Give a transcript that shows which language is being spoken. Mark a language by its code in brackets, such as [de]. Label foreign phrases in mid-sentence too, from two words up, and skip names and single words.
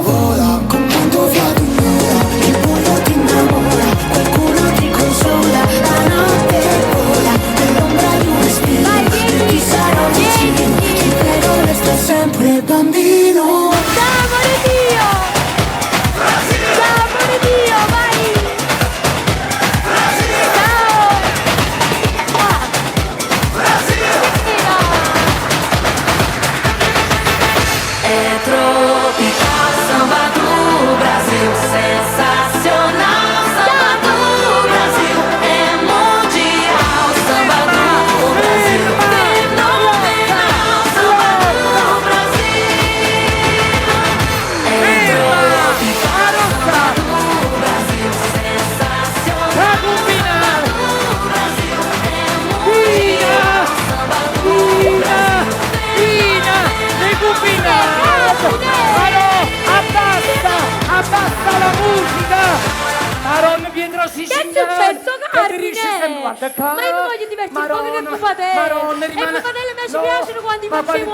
[it] Vola, con quanto fiato vola, il buio ti innamora, qualcuno ti consola, la notte vola, all'ombra di un respiro, io ti sarò vicino, ti prego resta sempre bambino. Ciao, amore Dio! Ciao, amore Dio, vai! Ciao! [pt] É tropical, samba do Brasil, sensacional, samba do Brasil, é mundial, samba do Brasil, fenomenal, samba do Brasil. É tropical, samba do Brasil, sensacional, samba do Brasil, é mundial, samba do Brasil. [it] Abbassa la musica! Maron Pietro Che è successo, Carmine? Ma io mi voglio divertire un po' che pupatelle! E pupatelle mi ci piacciono quando i facevo